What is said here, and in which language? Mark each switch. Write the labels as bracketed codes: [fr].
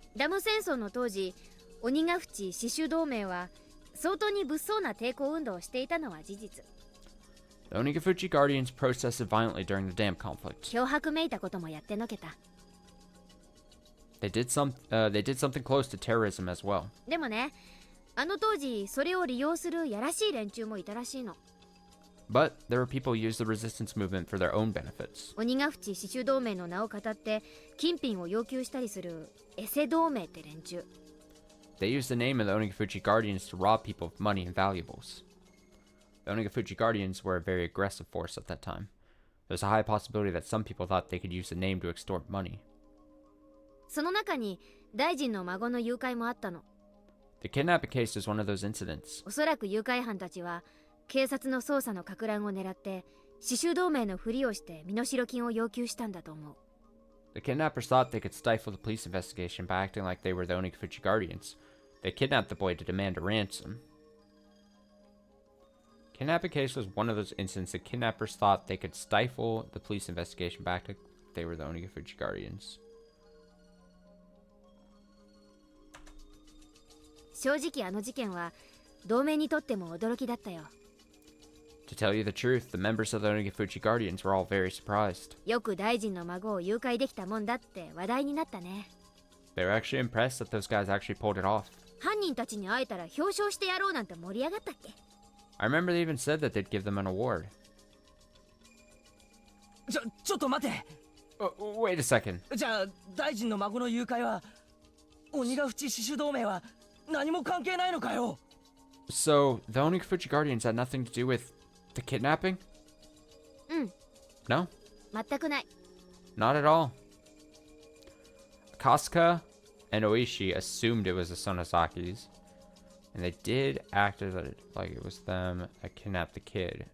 [ja] ダム戦争の当時、鬼ヶ淵死守同盟は相当に物騒な抵抗運動をしていたのは事実。 [en] The Onigafuchi Guardians protested violently during the dam conflict. [ja] 脅迫めいたこともやってのけた。 [en] They did something close to terrorism as well. [ja] でもね、あの当時それを利用するやらしい連中もいたらしいの。 [en] But there were people who used the resistance movement for their own benefits. [ja] 鬼ヶ淵死守同盟の名を語って金品を要求したりするエセ同盟って連中。 [en] They used the name of the Onigafuchi Guardians to rob people of money and valuables. The Onigafuchi Guardians were a very aggressive force at that time. There's a high possibility that some people thought they could use the name to extort money. [ja] その中に大臣の孫の誘拐もあったの。 [en] The kidnapping case is one of those incidents. [ja] おそらく誘拐犯たちは警察の捜査の撹乱を狙って死守同盟のふりをして身代金を要求したんだと思う。 [en] The kidnappers thought they could stifle the police investigation by acting like they were the Onigafuchi Guardians. They kidnapped the boy to demand a ransom. Kidnapping case was one of those incidents that kidnappers thought they could stifle the police investigation by acting like they were the Onigafuchi Guardians. [ja] 正直あの事件は同盟にとっても驚きだったよ。 [en] To tell you the truth, the members of the Onigafuchi Guardians were all very surprised. [ja] よく大臣の孫を誘拐できたもんだって話題になったね。 [en] They were actually impressed that those guys actually pulled it off. [ja] 犯人たちに会えたら表彰してやろうなんて盛り上がったっけ？ [en] I remember they even said that they'd give them an award. [ja] ちょっと待て。 [en] Wait a second. [ja] じゃあ大臣の孫の誘拐は鬼ヶ淵死守同盟は何も関係ないのかよ。 [en] So, the Onikafuchi Guardians had nothing to do with the kidnapping? [ja] うん。 [en] No? [ja] 全くない。 [en] Not at all. Kasuka and Oishi assumed it was the Sonozakis, and they did act as like it was them that kidnapped the kid.